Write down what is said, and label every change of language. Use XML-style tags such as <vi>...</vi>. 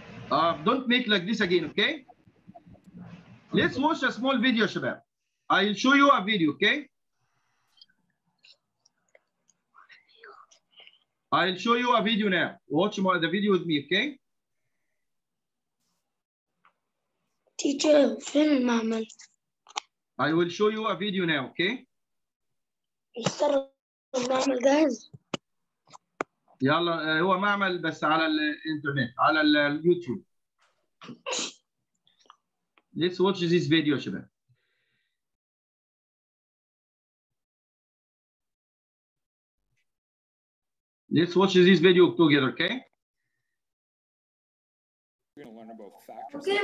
<en>Don't make like this again, okay? Let's watch a small video, Shabab. I'll show you a video, okay? I'll show you a video now. Watch the video with me, okay? Teacher,</en> <ar>فين المعمل؟</ar> <en>I will show you a video now, okay?</en> <ar>مستر المعمل جاهز؟ يلا هو معمل بس على الانترنت على اليوتيوب.</ar> <en>Let's watch this video</en> <ar>شباب.</ar> <en>Let's watch this video together, okay? We're going to learn about factors Okay,</en>